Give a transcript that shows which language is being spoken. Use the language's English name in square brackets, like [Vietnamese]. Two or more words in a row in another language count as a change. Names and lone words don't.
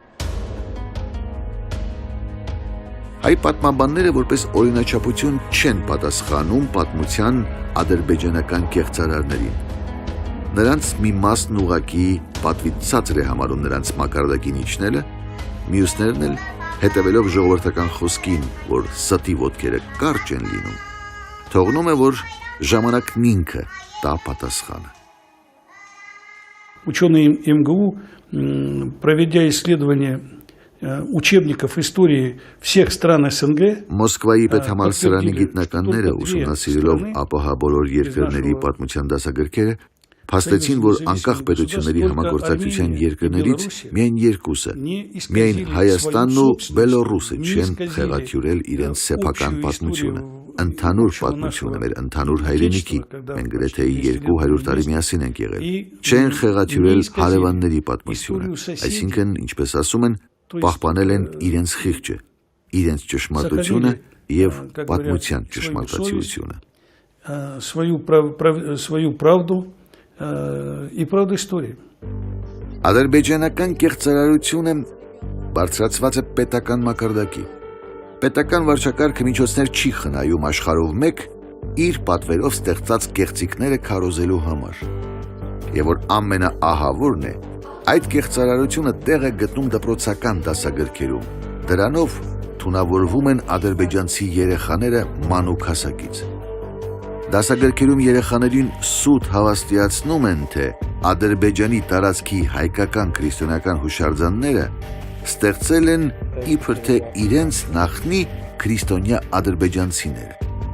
[Armenian] Հայ պատմաբանները որպես օրինաչափություն չեն պատասխանում պատմության ադրբեջանական կեղծարարներին։ Նրանց մի մասն ուղղակի պատվից ցածր է համարում նրանց մակարդակին իջնելը, մյուսներն էլ հետևելով ժողովրդական խոսքին, որ ստի ոտքերը կարճ են լինում, թողնում է, որ ժամանակն ինքը տա պատասխանը։ [Russian] Ученые МГУ, проведя исследование учебников истории всех стран СНГ, [Armenian] Մոսկվայի պետհամալսարանի գիտնականները ուսումնասիրելով ԱՊՀ բոլոր երկրների պատմության դասագրքերը փաստեցին, որ անկախ պետությունների համագործակցության երկրներից միայն երկուսը, միայն Հայաստանն ու Բելոռուսը չեն խեղաթյուրել իրենց սեփական պատմությունը, ընդհանուր պատմությունը մեր ընդհանուր հայրենիքի, մենք գրեթե 200 տարի միասին ենք եղել, չեն խեղաթյուրել հարևանների պատմությունը, այսինքն, ինչպես ասում են, պահպանել են իրենց խիղճը, իրենց ճշմարտությունը եւ պատմության ճշմարտացիությունը։ [Russian] свою правду и правду истории. [Armenian] Ադրբեջանական կեղծարարությունը բարձրացված է պետական մակարդակի։ Պետական վարչակարգը միջոցներ չի խնայում աշխարհով մեկ իր պատվերով ստեղծած կեղծիքները քարոզելու համար։ Եվ որ ամենաահավորն է, այդ կեղծարարությունը տեղ է գտնում դպրոցական դասագրքերում։ Դրանով թունավորվում են ադրբեջանցի երեխաները մանուկ հասակից։ Դասագրքերում երեխաներին սուտ հավաստիացնում են, թե Ադրբեջանի տարածքի հայկական քրիստոնեական հուշարձանները ստեղծել են իբր թե իրենց նախնի քրիստոնյա ադրբեջանցիները։